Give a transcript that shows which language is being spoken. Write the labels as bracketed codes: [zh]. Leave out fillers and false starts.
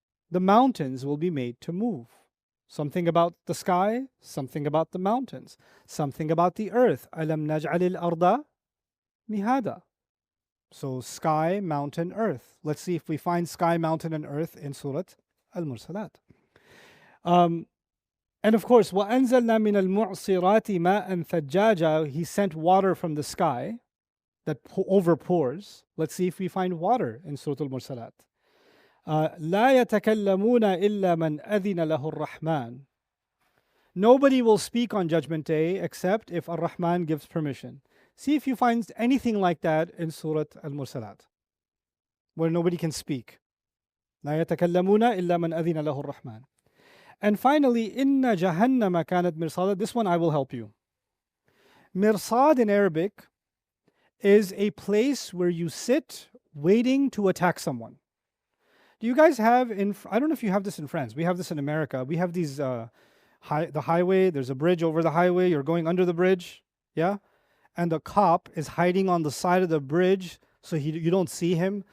[en] The mountains will be made to move. Something about the sky, something about the mountains, something about the earth. [ar] أَلَمْ نَجْعَلِ الْأَرْضَ مِهَادًا. [en] So sky, mountain, earth. Let's see if we find sky, mountain, and earth in Surah Al-Mursalat. And of course, [ar] وَأَنزَلْنَا مِنَ الْمُعْصِرَاتِ مَاءً ثَجَّاجًا. [en] He sent water from the sky that overpours. Let's see if we find water in Surah Al-Mursalat. [ar] لَا يَتَكَلَّمُونَ إِلَّا مَنْ أَذِنَ لَهُ الرَّحْمَنُ. [en] Nobody will speak on Judgment Day except if Ar-Rahman gives permission. See if you find anything like that in Surah Al-Mursalat, where nobody can speak. [ar] لَا يَتَكَلَّمُونَ إِلَّا مَنْ أَذِنَ لَهُ الرَّحْمَنُ. [en] And finally, [ar] إِنَّ جَهَنَّمَ كَانَتْ مِرْصَادًا. [en] This one I will help you. Mirsad in Arabic is a place where you sit waiting to attack someone. Do you guys have I don't know if you have this in France. We have this in America. We have these the highway. There's a bridge over the highway. You're going under the bridge, yeah, and the cop is hiding on the side of the bridge, so you don't see him.